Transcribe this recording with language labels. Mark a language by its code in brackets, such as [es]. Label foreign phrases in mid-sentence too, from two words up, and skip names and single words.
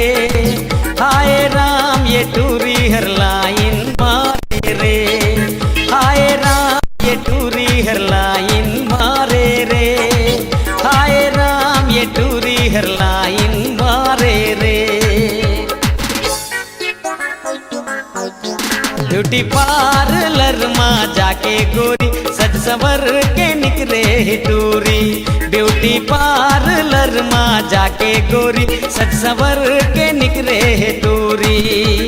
[hne] हाय राम ये टूरी हर लाइन मारे रे। हाय राम ये टूरी हर लाइन मारे रे। हाय राम ये टूरी हर लाइन मारे रे। [en] beauty parlour [hne] माँ जाके गोरी सज संवर के निकले टूरी। [en] beauty parlour [hne] माँ जाके गोरी सज संवर के निकले टूरी।